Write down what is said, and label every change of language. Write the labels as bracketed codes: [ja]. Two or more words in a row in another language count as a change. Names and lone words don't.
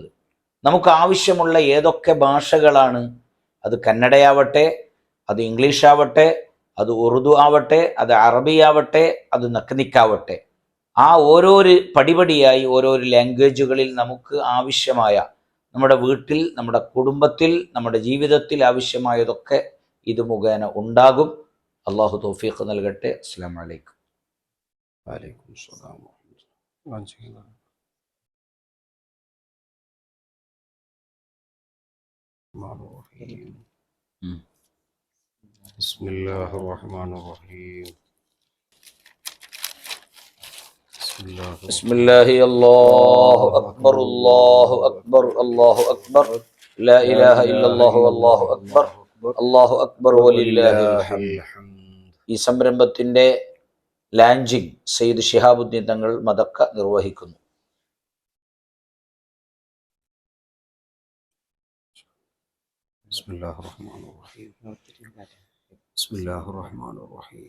[ml] നമുക്ക് ആവശ്യമുള്ള ഏതൊക്കെ ഭാഷകളാണ്, അത് കന്നഡയാവട്ടെ, അത് ഇംഗ്ലീഷാവട്ടെ, അത് ഉറുദു ആവട്ടെ, അത് അറബി ആവട്ടെ, അത് നക്നിക്കാവട്ടെ, ആ ഓരോരു പടിപടിയായി ഓരോരോ ലാംഗ്വേജുകളിൽ നമുക്ക് ആവശ്യമായ, നമ്മുടെ വീട്ടിൽ, നമ്മുടെ കുടുംബത്തിൽ, നമ്മുടെ ജീവിതത്തിൽ ആവശ്യമായതൊക്കെ ഇത് മുഖേന ഉണ്ടാകും. അള്ളാഹു തൗഫീഖ് നൽകട്ടെ. [ar] السلام عليكم. وعليكم السلام ورحمة الله. بسم الله الرحمن الرحيم. بسم الله. الله أكبر الله أكبر الله أكبر لا إله إلا الله والله أكبر الله أكبر ولله الحمد. [ml] ഈ സംരംഭത്തിന്റെ ലാഞ്ചിങ് സയ്യിദ് ശിഹാബുദ്ദീൻ തങ്ങൾ മദക്ക നിർവഹിക്കുന്നു. [ar] بسم الله الرحمن الرحيم. بسم الله الرحمن الرحيم.